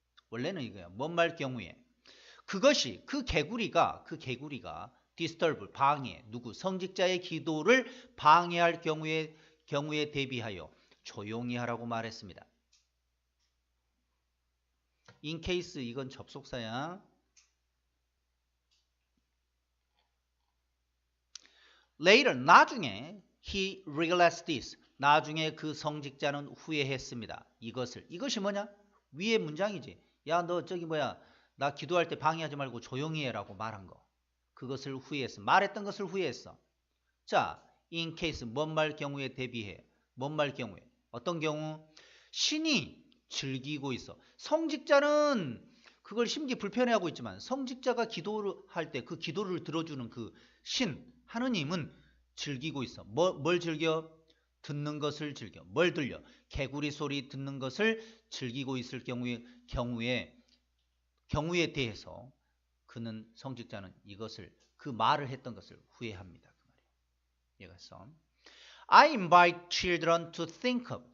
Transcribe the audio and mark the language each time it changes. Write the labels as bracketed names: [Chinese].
[Korean] 원래는 이거야. 뭐뭐할 경우에. 그것이 그 개구리가 disturb 방해 누구 성직자의 기도를 방해할 경우에 대비하여 조용히 하라고 말했습니다. in case 이건 접속사야. [English] Later 나중에 he realized this. [Korean] 나중에 그 성직자는 후회했습니다. 이것이 뭐냐? 위의 문장이지. 야, 너 저기 뭐야? 나 기도할 때 방해하지 말고 조용히 해라고 말한 거. 그것을 후회했어. 말했던 것을 후회했어. 자, in case 뭔 말 경우에 대비해. 뭔 말 경우에. 어떤 경우? 신이 즐기고 있어. 성직자는 그걸 심기 불편해하고 있지만 성직자가 기도를 할 때 그 기도를 들어주는 그 신 하느님은 즐기고 있어. 뭘 즐겨? 듣는 것을 즐겨. 뭘 들려? 개구리 소리 듣는 것을 즐기고 있을 경우에 대해서 그는 성직자는 그 말을 했던 것을 후회합니다. 그 말이에요. 이해갔어? [English] I invite children to think of.